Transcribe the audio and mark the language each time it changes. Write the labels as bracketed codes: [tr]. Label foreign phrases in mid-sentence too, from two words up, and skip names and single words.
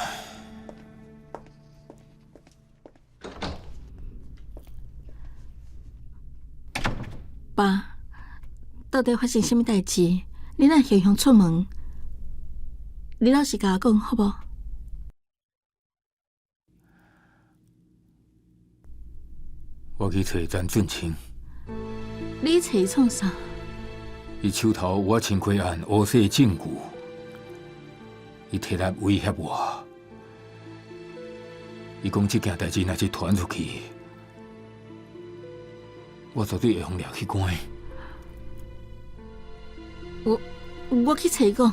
[nan] 爸，到底发生什么代志？你若雄雄出门，你老实甲我讲好无？我去找詹俊清，你找伊创啥？伊手头有我清亏案乌色证据，伊摕来威胁我。伊讲这件代志若是传出去，我绝对会互抓去关。我去找伊讲。